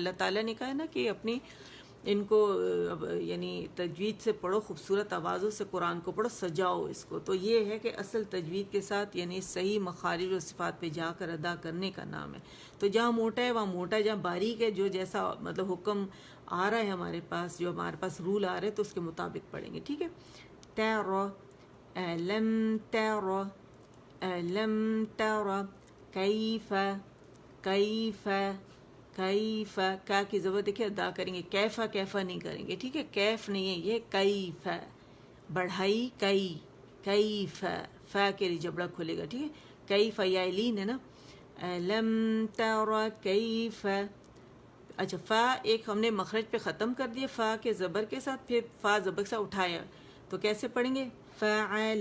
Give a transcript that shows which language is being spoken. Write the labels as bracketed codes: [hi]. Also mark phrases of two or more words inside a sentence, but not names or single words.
[ur] اللہ تعالیٰ نے کہا ہے نا کہ اپنی ان کو یعنی تجوید سے پڑھو, خوبصورت آوازوں سے قرآن کو پڑھو, سجاؤ اس کو. تو یہ ہے کہ اصل تجوید کے ساتھ یعنی صحیح مخارج و صفات پہ جا کر ادا کرنے کا نام ہے. تو جہاں موٹا ہے وہاں موٹا, جہاں باریک ہے, جو جیسا مطلب حکم آ رہا ہے ہمارے پاس, جو ہمارے پاس رول آ رہے ہیں, تو اس کے مطابق پڑھیں گے. ٹھیک ہے, [ar] تیرو علم تیرو علم تیرو کیف کیف کیف, [ur] کا کی زبر دیکھیں ادا کریں گے, کیفا کیفا نہیں کریں گے. ٹھیک ہے, کیف نہیں ہے یہ, کیف بڑھائی, کیف فا کے لیے جبڑا کھلے گا. ٹھیک ہے, کیف یا لین ہے نا, [ar] علم تیرو کیف. [ur] اچھا فا ایک ہم نے مخرج پہ ختم کر دیا فا کے زبر کے ساتھ, پھر فا زبر کے ساتھ اٹھایا, تو کیسے پڑھیں گے, فعل.